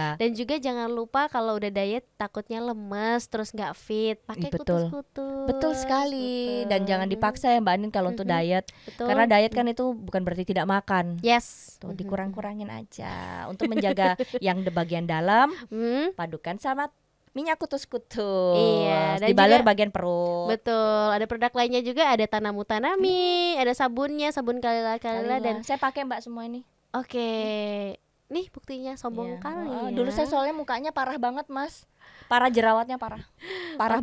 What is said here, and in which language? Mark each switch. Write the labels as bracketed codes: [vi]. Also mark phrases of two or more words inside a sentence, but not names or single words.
[id] Dan juga jangan lupa kalau udah diet takutnya lemes terus nggak fit, pakai Betul. kutus-kutus. Betul sekali. Dan jangan dipaksa ya Mbak Anin kalau untuk diet. Betul. Karena diet kan itu bukan berarti tidak makan. Yes. Tuh dikurang-kurangin aja untuk menjaga yang di bagian dalam, padukan sama minyak kutus-kutus. Iya, dan dibaler juga bagian perut. Betul, ada produk lainnya juga, ada Tanamu Tanami, ada sabunnya, sabun Kalila dan saya pakai Mbak semua ini. oke. Nih buktinya sombong Iya. kali ya. Dulu saya soalnya mukanya parah banget Mas. Parah jerawatnya parah Oke.